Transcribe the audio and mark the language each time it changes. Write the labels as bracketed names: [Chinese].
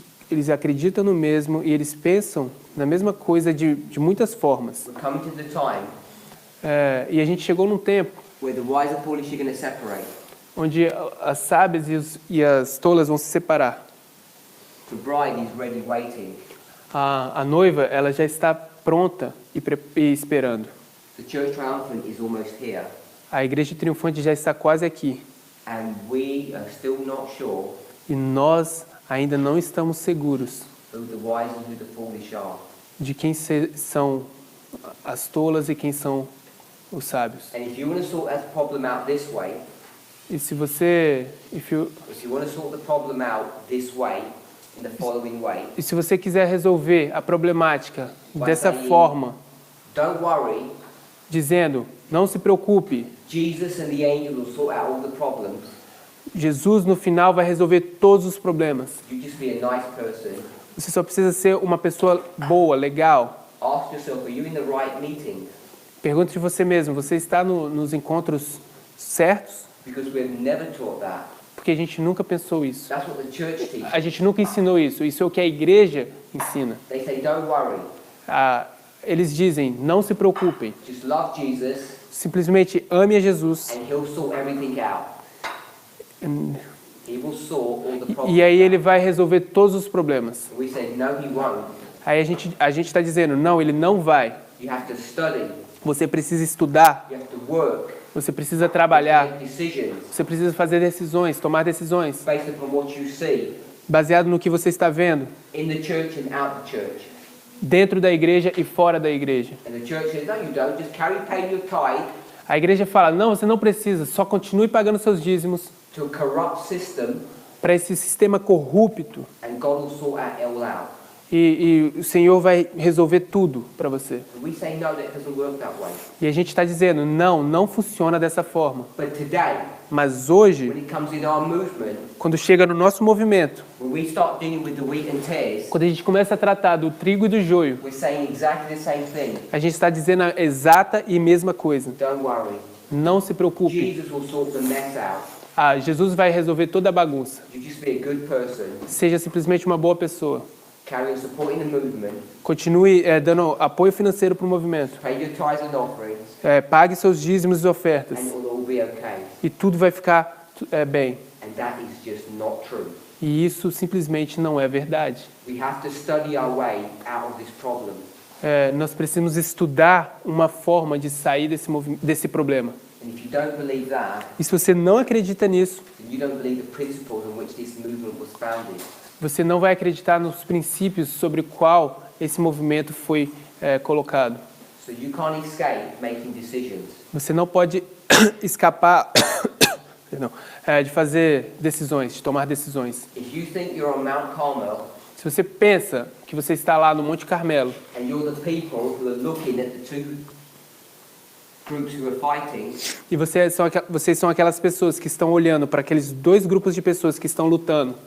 [Portuguese] Eles acreditam no mesmo e eles pensam na mesma coisa de muitas formas. [English] We're coming to the time [Portuguese] E a gente chegou num tempo [English] where the wise and foolish are going to separate. [Portuguese] onde as sábias e as tolas vão se separar. [English] The bride is ready waiting. [Portuguese] A noiva, ela já está pronta e esperando. [English] The church triumphant is almost here. [Portuguese] A igreja triunfante já está quase aqui. [English] And we are still not sure [Portuguese] E nós ainda não estamos seguros [English] who the wise and who the foolish are. [Portuguese] de quem são as tolas e quem são os sábios. [English] And if you want to sort that problem out this way, [Portuguese] E se você, [English] if you want to sort the problem out this way, in the following way, [Portuguese] e se você quiser resolver a problemática dessa forma, [English] don't worry, [Portuguese] dizendo, não se preocupe, [English] Jesus and the angel will sort out all the problems. [Portuguese] Jesus no final vai resolver todos os problemas. [English] You just be a nice person. [Portuguese] Você só precisa ser uma pessoa boa, legal. [English] Ask yourself, are you in the right meeting? [Portuguese] Pergunte de você mesmo, você está nos encontros certos? [English] Because we've never taught that. [Portuguese] Porque a gente nunca pensou isso. [English] That's what the church teaches. [Portuguese] A gente nunca ensinou isso. Isso é o que a igreja ensina. [English] They say, don't worry, [Portuguese] Eles dizem, não se preocupem. [English] just love Jesus [Portuguese] Simplesmente ame a Jesus. [English] and he'll sort everything out. He will sort all the problems. [Portuguese] E aí ele vai resolver todos os problemas. [English] We say, no, he won't. [Portuguese] Aí a gente está dizendo, não, ele não vai. [English] You have to study. [Portuguese] Você precisa estudar. [English] You have to work. [Portuguese] Você precisa trabalhar. [English] Make decisions [Portuguese] Você precisa fazer decisões, tomar decisões. [English] based upon what you see [Portuguese] Baseado no que você está vendo. [English] in the church and out the church. [Portuguese] Dentro da igreja e fora da igreja. [English] And the church says, no, you don't. Just carry paying your tithe [Portuguese] A igreja fala, não, você não precisa, só continue pagando seus dízimos [English] to a corrupt system [Portuguese] para esse sistema corrupto [English] and God will sort it all out. [Portuguese] e o Senhor vai resolver tudo para você. [English] And we say, no, that doesn't work that way. [Portuguese] E a gente está dizendo, não, não funciona dessa forma. [English] But today, [Portuguese] Mas hoje, [English] when it comes in our movement, [Portuguese] quando chega no nosso movimento, [English] when we start dealing with the wheat and tares, [Portuguese] quando a gente começa a tratar do trigo e do joio, [English] we're saying exactly the same thing. [Portuguese] a gente está dizendo a exata e mesma coisa. [English] Don't worry. [Portuguese] Não se preocupe. [English] Jesus will sort the mess out. [Portuguese] Jesus vai resolver toda a bagunça. [English] You just be a good person. [Portuguese] Seja simplesmente uma boa pessoa. [English] Carry on supporting the movement. [Portuguese] Continue dando apoio financeiro para o movimento. [English] Pay your tithes and offerings. [Portuguese] Pague seus dízimos e ofertas. [English] And it will all be okay. [Portuguese] E tudo vai ficar bem. [English] And that is just not true. [Portuguese] E isso simplesmente não é verdade. [English] We have to study our way out of this problem. [Portuguese] Nós precisamos estudar uma forma de sair desse problema. [English] And if you don't believe that, [Portuguese] E se você não acredita nisso, [English] then you don't believe the principles on which this movement was founded. [Portuguese] você não vai acreditar nos princípios sobre qual esse movimento foi colocado. [English] So you can't escape making decisions. [Portuguese] Você não pode escapar perdão, de fazer decisões, de tomar decisões. [English] If you think you're on Mount Carmel [Portuguese] Se você pensa que você está lá no Monte Carmelo [English] and you're the people who are looking at the two groups who are fighting, [Portuguese] e vocês são aquelas pessoas que estão olhando para aqueles dois grupos de pessoas que estão lutando,